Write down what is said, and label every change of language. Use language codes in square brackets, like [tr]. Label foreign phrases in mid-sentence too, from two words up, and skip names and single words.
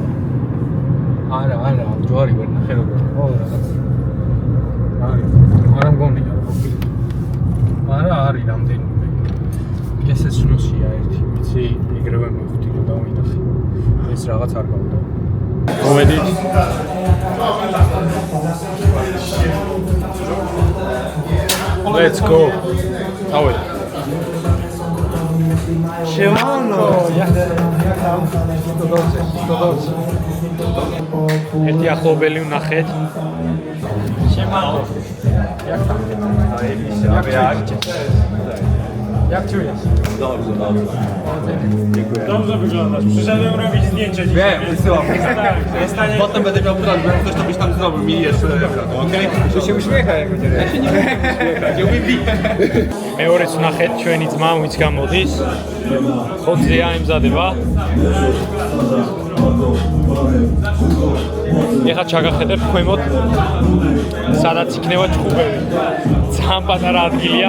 [ka] არა, ჯვარი ვერ ნახე როგორ. ხო, რაღაც. არა მგონია რა ყოფილი. არა, არის რამდენიმე. ესეც ნუსია ერთი, ვიცი, ეგრევე მივხვდი რომ დავინახე. ეს რაღაც არ გავდა. მოვედით. [en] Let's go. [ka] დავით. [pl] Siemano! [ka] ერთი ახლობელი ვნახეთ. [pl] Siemano! Jak tam? Jak czujesz? Dobrze. Dobrze wyglądasz. Przyszedłem robić zdjęcie dzisiaj. Wiem, wysyłam. Potem będę miał plan, bo ktoś to byś tam zrobił, mi jeszcze okej? Tu się uśmiecha jak będzie. Ja się nie umiem uśmiechać, ja umiem bić. [ka] მეორეც ვნახეთ ჩვენი ძმა ვინც გამოდის. ხოძეა იმზადება. ეხლა ჩაგახედებთ ქვემოთ სადაც იქნება ჩხუბები. ძალიან პატარა ადგილია.